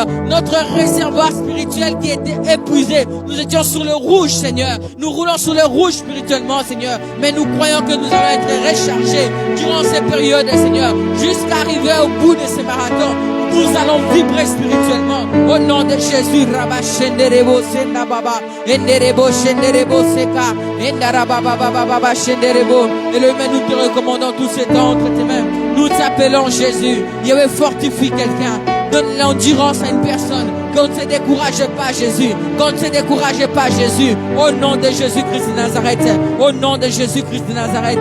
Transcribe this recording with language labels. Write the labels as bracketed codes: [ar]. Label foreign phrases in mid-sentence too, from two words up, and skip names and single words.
[fr] Notre réservoir spirituel qui était épuisé. Nous étions sur le rouge, Seigneur. Nous roulons sur le rouge spirituellement, Seigneur. Mais nous croyons que nous allons être rechargés durant ces périodes, Seigneur. Jusqu'à arriver au bout de ce marathon, nous allons vibrer spirituellement. Au nom de Jésus, Rabba Shenderebo Senda Baba, Enderebo Shenderebo Seka, Endarababa Baba Shenderebo. Et le nous te recommandons tous ces temps entre tes mains. Nous t'appelons Jésus. Yahweh, fortifie quelqu'un. Donne l'endurance à une personne. Qu'on ne se décourage pas, Jésus. Qu'on ne se décourage pas, Jésus. Au nom de Jésus-Christ de Nazareth. Au nom de Jésus-Christ de Nazareth.